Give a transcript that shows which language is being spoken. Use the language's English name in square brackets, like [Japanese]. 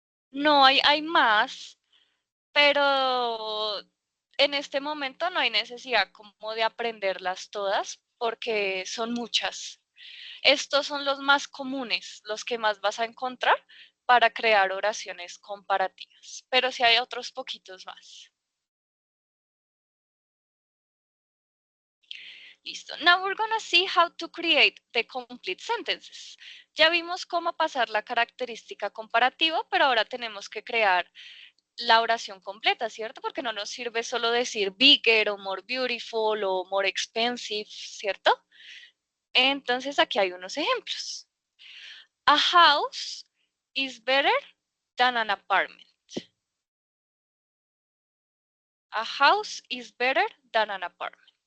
[Spanish] No, hay más, pero en este momento no hay necesidad como de aprenderlas todas porque son muchas. Estos son los más comunes, los que más vas a encontrar para crear oraciones comparativas, pero sí hay otros poquitos más. Listo. [English] Now we're gonna see how to create the complete sentences. [Spanish] Ya vimos cómo pasar la característica comparativa, pero ahora tenemos que crear la oración completa, ¿cierto? Porque no nos sirve solo decir bigger o more beautiful o more expensive, ¿cierto? Entonces aquí hay unos ejemplos. [English] A house is better than an apartment. A house is better than an apartment.